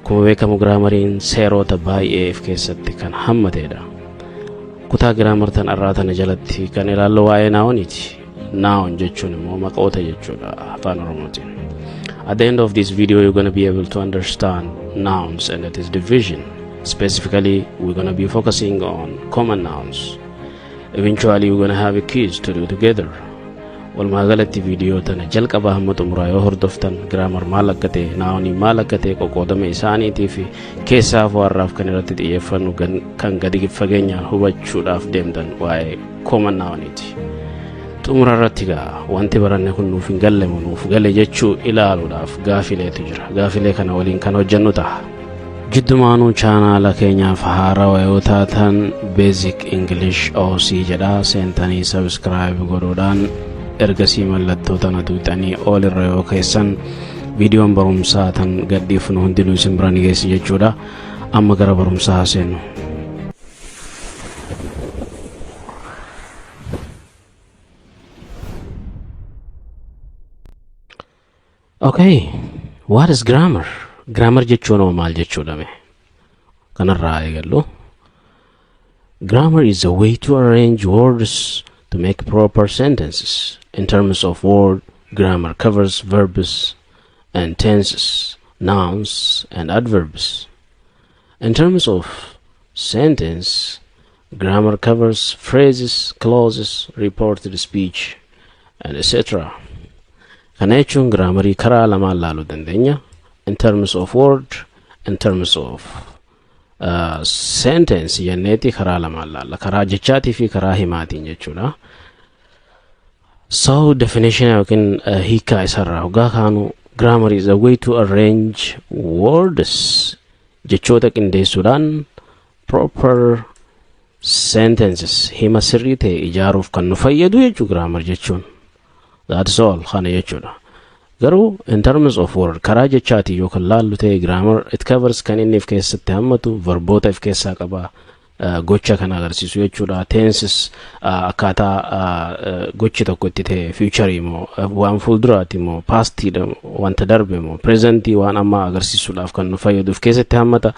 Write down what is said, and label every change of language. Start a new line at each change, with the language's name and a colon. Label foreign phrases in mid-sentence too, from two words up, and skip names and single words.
Oromo: akkuma beekamu giraamariin seerota baay'ee of keessatti kan hammateedha. Kutaa giraamar tan irraa tana jalatti kan ilaallu waa'ee naawuniiti. Noun jechuun immoo maqoota jechuudha afaan Oromootiin.
English: At the end of this video, you're going to be able to understand nouns and its division. Specifically, we're going to be focusing on common nouns. Eventually, we're going to have a quiz to do together.
Oromo: Walumaagalatti video tana jalqaba hamma xumuraa yoo hordoftan grammar maal akka ta'e, noun maal akka ta'e qoqqoodama isaaniitii fi keessaaf warraaf kan irratti xiyyeeffannu kan gadi fageenyaan hubachuudhaaf deemtan waa'ee
English: common nouniti.
Oromo: Xumura irratti wanti baranne kun nuuf hin galle nuuf gale jechuu ilaaluudhaaf gaafileetu jira. Gaafilee kana waliin kan hojjennu ta'a. Jiddumaanuu chaanaala keenyaaf haarawaa yoo taatan Basic English OC jedha seentanii subscribe godhuudhaan ergasii mallattoo tana tuuxanii ol irra yoo keessan viidiyoon barumsaa tan gadhiifnu hundinuu isin bira ni geessi jechuudha. Amma gara barumsaa seennu.
English: Okay, what is grammar?
Oromo: Grammar jechuun maal jechuudha mee? Kanarraa eegallu.
English: Grammar is a way to arrange words to make proper sentences. In terms of word, grammar covers verbs and tenses, nouns and adverbs. In terms of sentence, grammar covers phrases, clauses, reported speech, and etc.
Oromo: Kana jechuun graamarii karaa lamaan laaluu dandeenya.
English: In terms of word, in terms of sentence
Oromo: jenneeti karaa lamaan laalla. Karaa jechaatii fi karaa himaatiin jechuudha. So definition yookiin hiikaa isarraa hoggaa kaanu
English: grammar is a way to arrange words
Oromo: jechoota qindeessuudhaan
English: proper sentences
Oromo: hima sirrii ta'e ijaaruuf kan nu fayyadu jechuu grammar jechuun.
English: That's all
Oromo: kana jechuudha. Garuu
English: in terms of word
Oromo: karaa jechaatii yookaan laallu ta'e
English: grammar it covers
Oromo: kan inni of keessatti hammatu verboota of keessaa qaba. Gocha kan agarsiisu jechuudha. Tenses akkaataa gochi tokko itti ta'e future moo waan fuulduraati moo past wanta darbe moo present waan amma agarsiisuudhaaf kan nu fayyadu of keessatti hammata.